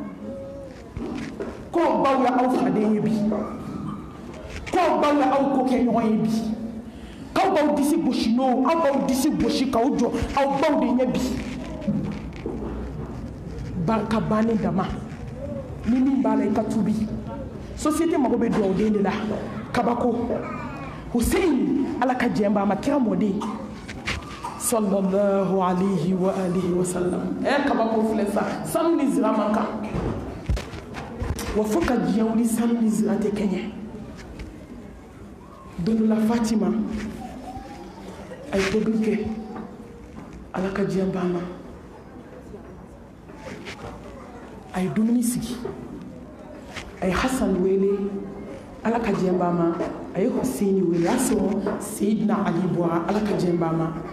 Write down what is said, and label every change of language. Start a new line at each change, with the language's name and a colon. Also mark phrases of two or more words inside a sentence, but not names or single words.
Bambara: k'o baw ye aw faden ye bi k'o baw ye aw ko kɛ ɲɔgɔn ye bi k'aw baw disi gosi n'o aw baw disi gosi k'aw jɔ aw baw de ɲɛ bi barika bannen dama ni min b'a la i ka tubi société mago bɛ duwawu den de la kabako Hussein ala ka jɛn b'a ma kira mɔden
Arabic: صلى الله عليه وعلى آله وسلم
Bambara: kabako filɛ sa sanu ni zira man kan wa fo ka diɲɛ wuli sanu ni zira tɛ kɛɲɛ don dɔ la Fatima a ye tobili kɛ ala ka diɲɛ b'a ma a ye dumuni sigi a ye Hasan wele ala ka diɲɛ b'a ma a ye Hussein wele a sɔrɔ Seyidina Ali bɔra ala ka diɲɛ b'a ma